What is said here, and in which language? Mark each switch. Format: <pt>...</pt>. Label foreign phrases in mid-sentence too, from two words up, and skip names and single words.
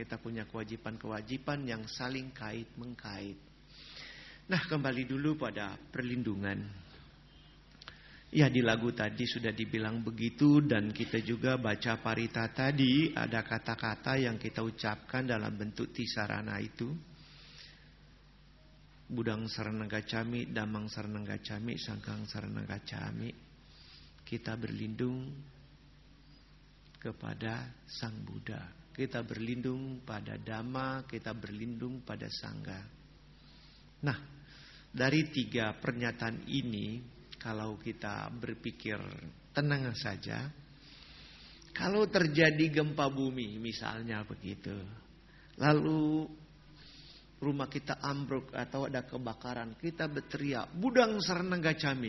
<id>Kita punya kewajiban-kewajiban yang saling kait-mengkait. Nah, kembali dulu pada perlindungan. Ya, di lagu tadi sudah dibilang begitu, dan kita juga baca parita tadi ada kata-kata yang kita ucapkan dalam bentuk tisarana itu.</id> <pi>Budang saranang gacami, damang saranang gacami, sangkang saranang gacami.</pi> <id>Kita berlindung kepada Sang Buddha. Kita berlindung pada Dhamma, kita berlindung pada Sangha. Nah, dari 3 pernyataan ini, kalau kita berpikir tenang saja, kalau terjadi gempa bumi misalnya begitu, lalu rumah kita ambruk atau ada kebakaran, kita berteriak,</id> <pi>Budang Saranang Gacami.</pi>